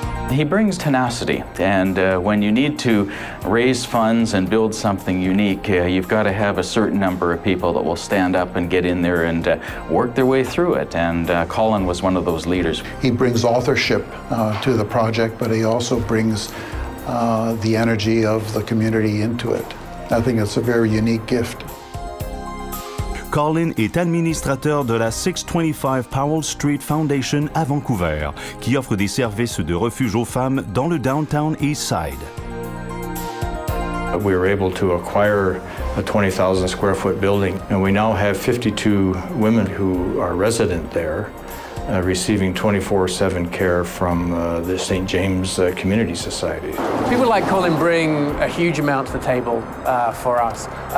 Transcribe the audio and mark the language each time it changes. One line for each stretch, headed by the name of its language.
English: He brings tenacity, and when you need to raise funds and build something unique, you've got to have a certain number of people that will stand up and get in there and work their way through it, and Colin was one of those leaders. He brings authorship to the project, but he also brings the energy of the community into it. I think it's a very unique gift.
French: Colin est administrateur de la 625 Powell Street Foundation à Vancouver, qui offre des services de refuge aux femmes dans le downtown eastside.
English: We were able to acquire a 20,000 square foot building, and we now have 52 women who are resident there, receiving 24/7 care from the St. James Community Society. People like Colin bring a huge amount to the table for us.